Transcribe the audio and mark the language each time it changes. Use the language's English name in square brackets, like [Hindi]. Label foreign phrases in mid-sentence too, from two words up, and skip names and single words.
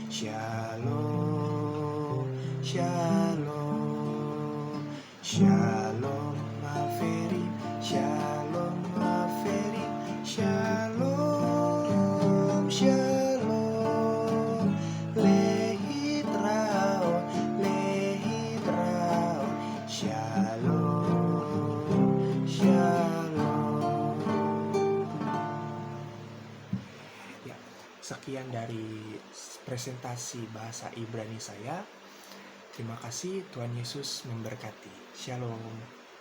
[Hebrew] שלום, שלום, שלום חברים, שלום חברים, שלום, שלום, להתראות, להתראות, שלום, שלום. [Indonesian] Ya, sekian dari presentasi bahasa Ibrani saya. Terima kasih, Tuhan Yesus memberkati. Shalom.